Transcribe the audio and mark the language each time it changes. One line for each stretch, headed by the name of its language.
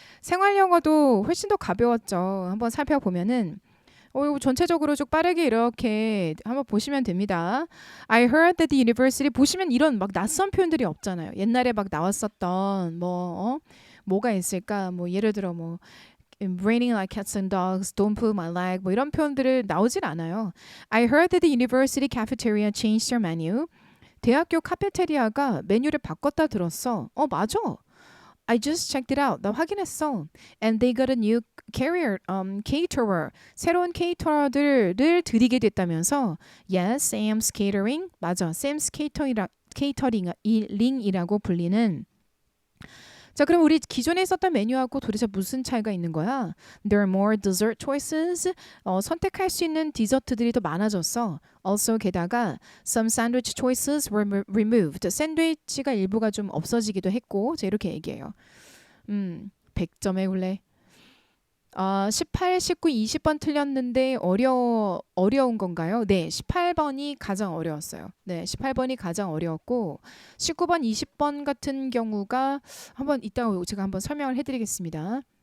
Korean: 생활 영어도 훨씬 더 가벼웠죠. 한번 살펴보면은 이거 전체적으로 쭉 빠르게 이렇게 한번 보시면 됩니다.
English: I heard that the university
Korean: 보시면 이런 막 낯선 표현들이 없잖아요. 옛날에 막 나왔었던 뭐가 있을까? 뭐 예를 들어 뭐
English: raining like cats and dogs, don't pull my leg
Korean: 뭐 이런 표현들을 나오질 않아요.
English: I heard that the university cafeteria changed their menu.
Korean: 대학교 카페테리아가 메뉴를 바꿨다 들었어. 맞아.
English: I just checked it out.
Korean: 나 확인했어.
English: And they got a new caterer.
Korean: 새로운 케이터러들을 들이게 됐다면서
English: Yes, Sam's Catering.
Korean: 맞아. Sam's Catering이라고 불리는 자, 그럼 우리 기존에 있었던 메뉴하고 도대체 무슨 차이가 있는 거야?
English: There are more dessert choices.
Korean: 선택할 수 있는 디저트들이 더 많아졌어.
English: Also
Korean: 게다가
English: some sandwich choices were removed.
Korean: 샌드위치가 일부가 좀 없어지기도 했고. 자, 이렇게 얘기해요. 100점에 원래 18, 19, 20번 틀렸는데 어려운 건가요? 네, 18번이 가장 어려웠어요. 네, 18번이 가장 어려웠고 19번, 20번 같은 경우가 한번 이따가 제가 한번 설명을 해드리겠습니다.